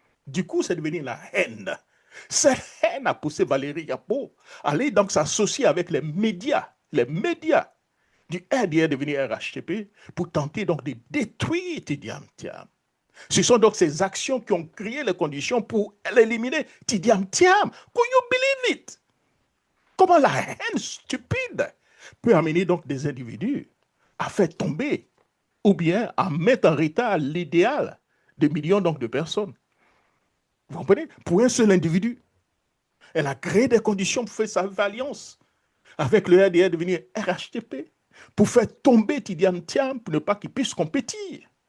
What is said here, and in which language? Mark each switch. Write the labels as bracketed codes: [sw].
[fr] Du coup, c'est devenu la haine. Cette haine a poussé Valérie Yapo à aller donc s'associer avec les médias du RDR devenir RHTP pour tenter donc de détruire Tidiane Thiam. Ce sont donc ces actions qui ont créé les conditions pour l'éliminer. [en] Tidiane Thiam, could you believe it? [fr] Comment la haine stupide peut amener donc des individus à faire tomber ou bien à mettre en retard l'idéal de millions donc de personnes. Vous comprenez? Pour un seul individu. Elle a créé des conditions pour faire sa alliance avec le RDR devenir RHTP pour faire tomber Tidiane Thiam pour ne pas qu'il puisse compétir.